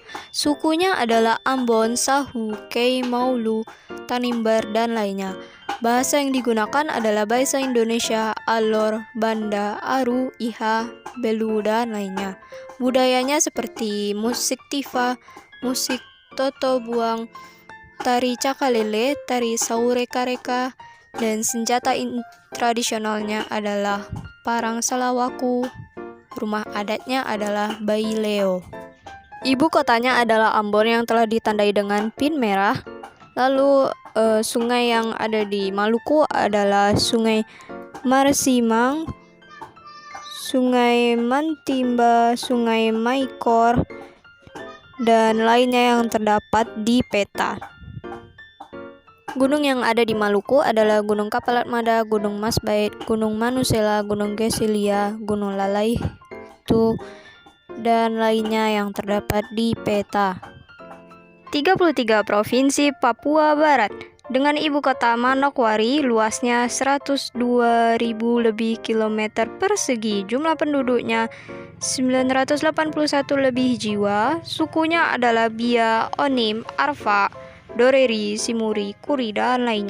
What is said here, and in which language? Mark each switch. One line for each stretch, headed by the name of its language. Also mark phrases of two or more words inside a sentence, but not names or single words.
Indonesian: Sukunya adalah Ambon, Sahu, Kei, Maulu, Tanimbar, dan lainnya. Bahasa yang digunakan adalah bahasa Indonesia, Alor, Banda, Aru, Iha, Belu, dan lainnya. Budayanya seperti musik tifa, musik toto buang, tari cakalele, tari saureka-reka, dan senjata tradisionalnya adalah parang salawaku. Rumah adatnya adalah baileo. Ibu kotanya adalah Ambon yang telah ditandai dengan pin merah. Lalu sungai yang ada di Maluku adalah Sungai Marsimang, Sungai Mantimba, Sungai Maikor, dan lainnya yang terdapat di peta. Gunung yang ada di Maluku adalah Gunung Kapalatmada, Gunung Masbait, Gunung Manusela, Gunung Gesilia, Gunung Lalaitu, dan lainnya yang terdapat di peta. 33 Provinsi Papua Barat dengan ibu kota Manokwari, luasnya 102.000 lebih kilometer persegi, jumlah penduduknya 981 lebih jiwa, sukunya adalah Bia, Onim, Arfa, Doreri, Simuri, Kuri, dan lainnya.